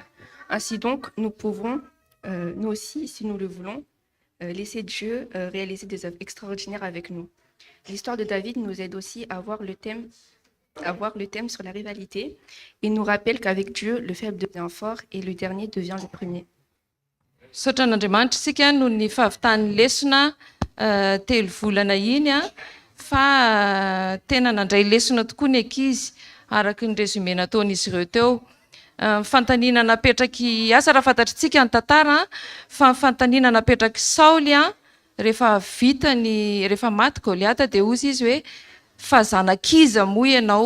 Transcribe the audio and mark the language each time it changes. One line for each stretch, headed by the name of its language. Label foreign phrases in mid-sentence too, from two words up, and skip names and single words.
French: Ainsi donc, nous pouvons, nous aussi, si nous le voulons, laisser Dieu réaliser des œuvres extraordinaires avec nous. L'histoire de David nous aide aussi à voir le thème sur la rivalité et nous rappelle qu'avec Dieu, le faible devient fort et le dernier devient le premier.
Malagasy: Saotra an'Andriamanitra isika no ny fahavitan'ny lesona telo volana iny fa tena nandray lesona tokoa ny ankizy araka ny résumé nataon'izy ireo teo. Fantaniana napetraky asa raha fantatritsika ny tantara fa fantaniana napetraky Saoly rehefa maty Goliata dia hozy izy hoe fa zanakiza moa ianao.